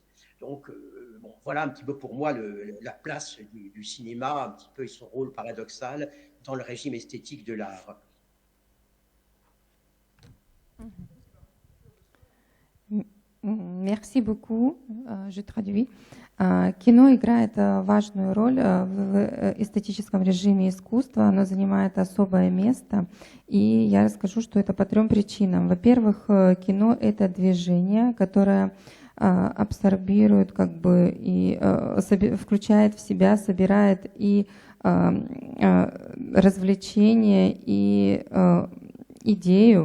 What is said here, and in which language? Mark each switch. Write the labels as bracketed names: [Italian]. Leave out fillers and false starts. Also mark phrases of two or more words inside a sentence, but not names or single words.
[French] Donc voilà un petit peu pour moi la place du cinéma, un petit peu et son rôle paradoxal dans le régime esthétique de l'art. Merci beaucoup. Je traduis. [Russian] Кино играет важную роль в эстетическом режиме искусства, оно занимает особое место, и я расскажу, что это по 3 причинам. Во-первых, кино — это движение, которое абсорбирует и включает в себя, собирает и развлечение, и идею.